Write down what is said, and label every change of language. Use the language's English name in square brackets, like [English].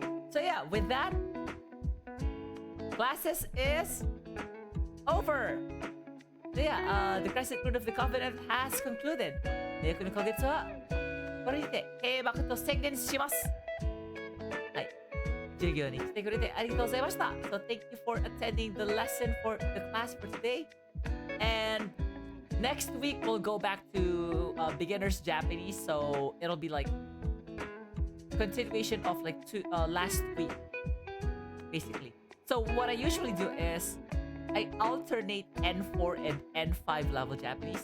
[English] So yeah, with that, classes is over. So yeah, the Crescent Moon of the Covenant has concluded. [Japanese] この今月はこれにて閉幕と宣言します。はい。授業に来てくれてありがとうございました。 [English] So thank you for attending the lesson for the class for today. And next week we'll go back to beginner's Japanese. So it'll be like continuation of like last week, basically. So what I usually do is I alternate N4 and N5 level Japanese.